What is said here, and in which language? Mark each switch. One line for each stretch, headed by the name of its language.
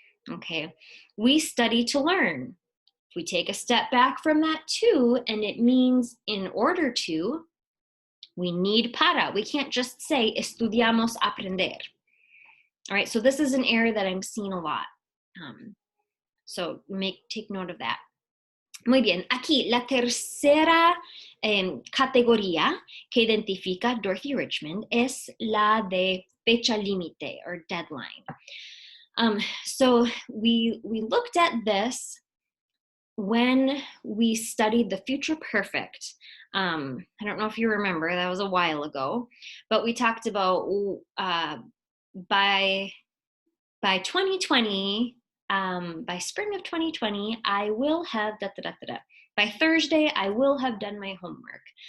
English: Okay, we study to learn. If we take a step back from that to, and it means in order to, we need para. We can't just say, estudiamos aprender. All right, so this is an error that I'm seeing a lot. So take note of that.
Spanish: Muy bien, aquí la tercera categoría que identifica Dorothy Richmond es la de fecha límite or deadline.
English: So we looked at this when we studied the future perfect. I don't know if you remember, that was a while ago, but we talked about by 2020, by spring of 2020, I will have By Thursday, I will have done my homework.